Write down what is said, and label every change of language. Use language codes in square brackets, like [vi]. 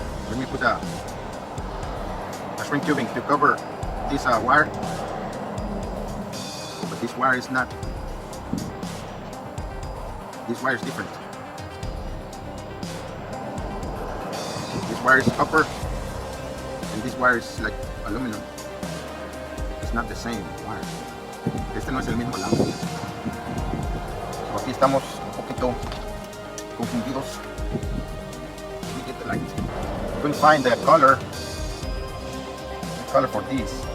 [en] Let me put a string tubing to cover this wire, but this wire is not. This wire is different. This wire is copper, and this wire is like aluminum. It's not the same wire. [es] Este no es el mismo lado. So aquí estamos un poquito confundidos. [en] Let me get the light. You can find the color for these.